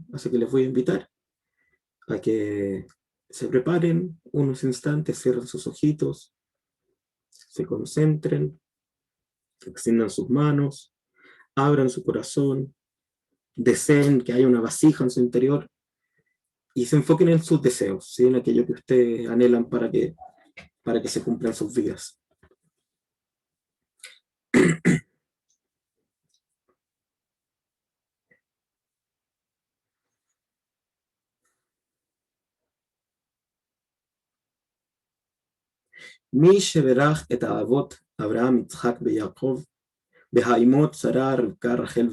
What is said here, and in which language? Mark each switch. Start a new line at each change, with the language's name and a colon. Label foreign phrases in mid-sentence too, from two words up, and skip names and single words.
Spanish: Así que les voy a invitar a que se preparen unos instantes, cierren sus ojitos, se concentren, extiendan sus manos, abran su corazón, deseen que haya una vasija en su interior y se enfoquen en sus deseos, ¿sí? En aquello que ustedes anhelan para que se cumplan sus vidas.
Hebrew: מי שברך את האבות אברהם, יצחק ויעקב, והאימות שרה, רבקה, רחל